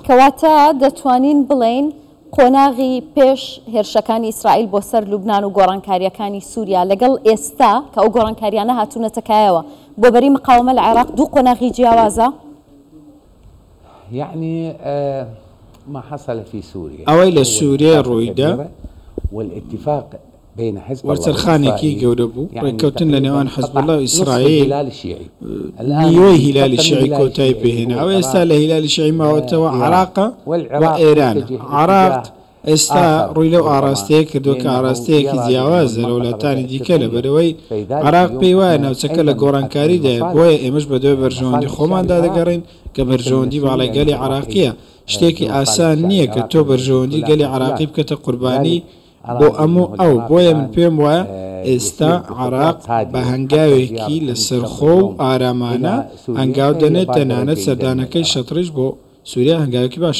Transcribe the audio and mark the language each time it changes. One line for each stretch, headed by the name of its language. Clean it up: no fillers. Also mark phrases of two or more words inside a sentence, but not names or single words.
Central Kurdish: کەواتە دەتوانین بڵێن قۆناغی پێش هێرشەکانی ئیسرائیل بۆ سەر لوبنان و گۆڕانکاریەکانی سووریا لەگەڵ ئێستا کە ئەو گۆڕانکاریانە هاتوونەتەکایەوە بۆ بەری مقاومە لە عێراق دوو قۆناغی جیاوازە؟
Arabic: يعني ما حصل في سوريا
Central Kurdish: ئەوەی لە سووریا ڕوویدا
Arabic: والاتفاق بين حزب الله
Central Kurdish: وەرچەرخانێکی گەورە بوو ڕێککەوتن لە نێوان حزب الله و ئیسرائیل نیوەی هیلالی شیعی کۆتایی پێهێنا ئەو ئێستا لە هیلالی شیعی ماوەتەوە عێراقە و ئێران. عێراق ئێستا ڕووی لەو ئاراستەیە کردووە کە ئاراستەیەکی جیاوازە لە وڵاتانی دیکە لە بەرەوەی عێراق پێی وایە ناوچەکە لە گۆڕانکاریدایە بۆیە ئێمەش بەدوای بەرژەوەندی خۆماندا دەگەڕین کە بەرژەوەندی باڵای گەلی عێراقیە شتێکی ئاسان نییە کە تۆ بەرژەوەندی گەلی عێراقی بکەتە قوربانی بۆ ئەموو ئەو بۆیە من پێم وایە ئێستا عێراق بە هەنگاوێکی لە سەرخۆ و ئارامانە هەنگاو دەنێت تەنانەت سەردانەکەی شەتڕیش بۆ سووریا هەنگاوێکی باش.